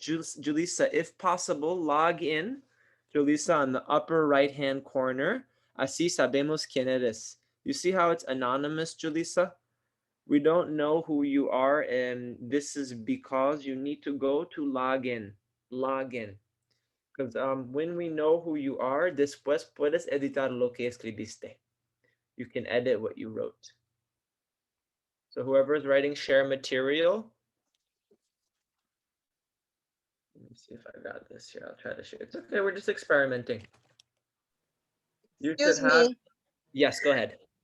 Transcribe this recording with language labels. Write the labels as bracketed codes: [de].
[en] Julissa, if possible, log in. Julissa, on the upper right-hand corner. [es] Así sabemos quién eres. [en] You see how it's anonymous, Julissa? We don't know who you are, and this is because you need to go to log in. Log in. Because when we know who you are, [es] después puedes editar lo que escribiste. [en] You can edit what you wrote. So whoever is writing share material. Let me see if I got this here. I'll try to share. It's okay, we're just experimenting. You Excuse should have. me. Yes, go ahead.